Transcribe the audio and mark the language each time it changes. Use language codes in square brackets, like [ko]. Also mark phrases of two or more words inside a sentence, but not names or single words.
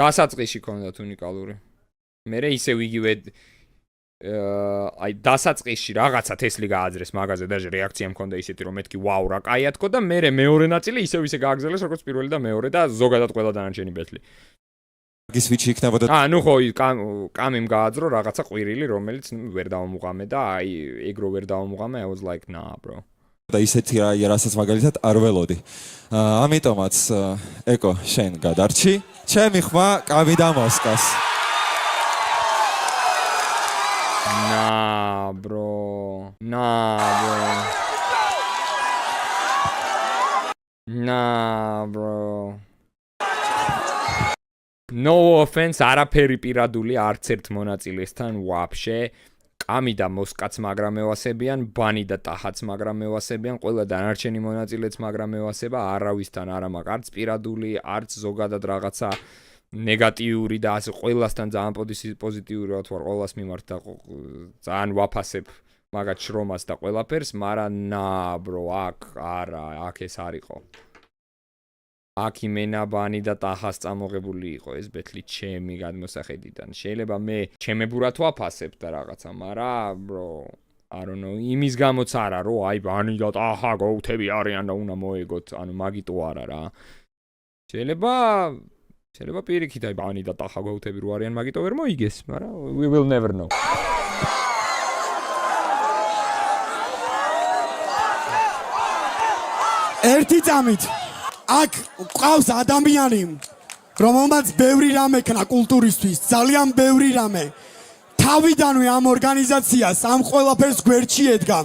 [ka] დასაწყისში ქონდათ უნიკალური. მერე ისევ იგივე აი დასაწყისში რაღაცა თესლი გააძრეს მაგაზე და რეაქცია მქონდა ისეთი რომ მეთქი ვაუ რა კაია თქო და მერე მეორე ნაწილი ისევ ისე გააგზელეს როგორც პირველი და მეორე და ზოგადად ყველა დანარჩენი ბეთლი. ის ვიჩი იქნებოდა ნუ ხო კამიმ გააძრო რაღაცა ყვირილი რომელიც ვერ დავამუღამე და აი ეგრო ვერ დავამუღამე [en] I was like nah bro. [ka] და ისეთი რასაც მაგალითად არ ველოდი. ამიტომაც ეკო შენ გადარჩი. ჩემი ხმა კამი და მოსკას. [en] Nah, bro. No offense, [ka] არაფერი პირადული არც ერთ მონაწილესთან ვაფშე. კამი და მოსკაც მაგრამ ევასებიან, ბანი და ტახაც მაგრამ ევასებიან, ყველა დანარჩენი მონაწილეც მაგრამ ევასება, არავისთან არა მაგ არც პირადული, არც ზოგადად რაღაცა ნეგატიური და ასე ყველასთან ძალიან პოზიტიური ვარ ყველას მიმართ და ძალიან ვაფასებ მაგათ შრომას და ყველაფერს, მაგრამ [en] nah bro, [ka] აქ არა, აქ ეს არ იყო. აქ იმენაბანი და ტახას წამოღებული იყო ეს ბეთლი ჩემი გადმოსახედიდან. შეიძლება მე ჩემებურად ვაფასებ და რაღაცა, მაგრამ [en] bro, I don't know, [ka] იმის გამოც არა, რომ აი ბანი და ტახა გოუთები არიან და უნდა მოეგოთ, ანუ მაგიტო არა რა. შეიძლება პირიქით აი ბანი და ტახა გოუთები რო არიან მაგიტო ვერ მოიგეს, მაგრამ [en] we will never know. [ka] ერთი წამით აქ ყავს ადამიანი, რომელმაც ბევრი რამე ქნა კულტურისთვის, ძალიან ბევრი რამე. თავიდანვე ამ ორგანიზაციას ამ ყველაფერს გვერდში ედგა.